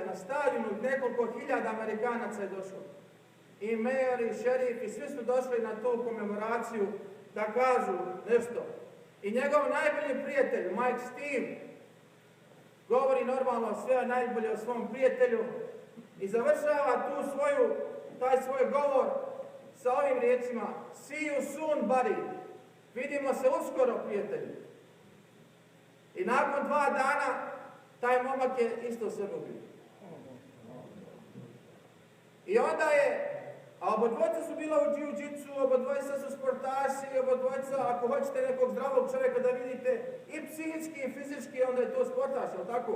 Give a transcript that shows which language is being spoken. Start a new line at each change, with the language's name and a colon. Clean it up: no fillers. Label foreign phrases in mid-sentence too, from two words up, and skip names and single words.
Bosnian: Na stadionu nekoliko hiljada Amerikanaca je došlo. I mayor i šerif i svi su došli na tu komemoraciju da kažu nešto. I njegov najbolji prijatelj, Mike Steve, govori normalno sve najbolje o svom prijatelju i završava taj svoj govor sa ovim riječima:
English: See you soon, buddy.
Bosnian: Vidimo se uskoro, prijatelji. I nakon 2 dana taj momak je isto sebe ubio. I onda je, a obodvojica su bila u jiu-jitsu, obodvojica su sportaši, obodvojica, ako hoćete nekog zdravog čovjeka da vidite, i psihički i fizički, onda je to sportaš, jel tako?